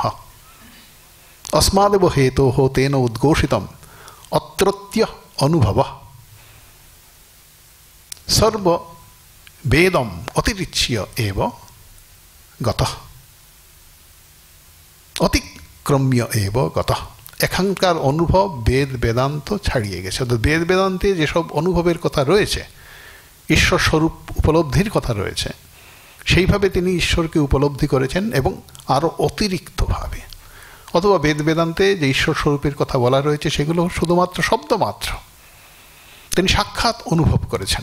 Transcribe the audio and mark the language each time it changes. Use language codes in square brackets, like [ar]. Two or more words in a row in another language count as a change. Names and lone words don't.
[sa] अस्मादेव हेतोः तेन उद्घोषितम् अत्रत्य अनुभवः सर्व वेदम अतिरिच्य एव गतः, अतिक्रम्य एव गतः। [bn] এখানকার অনুভব বেদ বেদান্ত ছাড়িয়ে গেছে। তো বেদ বেদান্তে যেসব অনুভবের কথা রয়েছে, ঈশ্বর স্বরূপ উপলব্ধির কথা রয়েছে, সেইভাবে তিনি ঈশ্বরকে উপলব্ধি করেছেন এবং আরও অতিরিক্তভাবে। অথবা বেদ বেদান্তে যে ঈশ্বর স্বরূপের কথা বলা রয়েছে সেগুলো শুধুমাত্র শব্দমাত্র, তিনি সাক্ষাৎ অনুভব করেছেন।